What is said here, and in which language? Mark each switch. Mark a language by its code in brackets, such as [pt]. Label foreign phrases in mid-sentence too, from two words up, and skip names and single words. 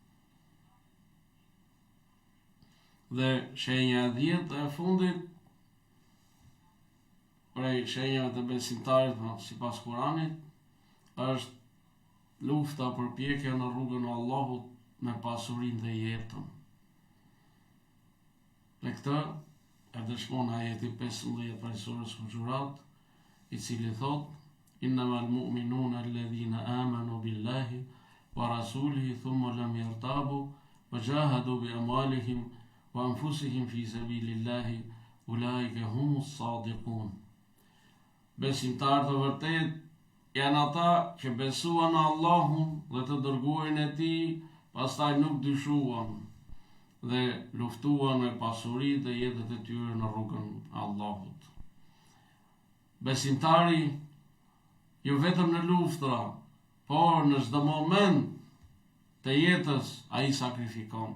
[sq] Dhe shenja e 10 e fundit prej shenjave të besimtarit sipas Kuranit është lufta përpjekja në rrugën e Allahut me pasurinë dhe jetën. Dhe këtë e dëshmon ajeti 15 prej surës Huxhurat, i cili thot: [ar] "إنما المؤمنون الذين آمنوا بالله ورسوله ثم لم يرتابوا وجاهدوا بأموالهم وأنفسهم في سبيل الله أولئك هم الصادقون." [sq] Besimtarët e vërtet janë ata që besuan në Allahun dhe të dërguarin e tij, pastaj nuk dyshuan dhe luftuan me pasuri dhe jetët e tyre në rrugën e Allahut. Besimtari jo vetëm në luftra, por në çdo moment të jetës ai sakrifikon.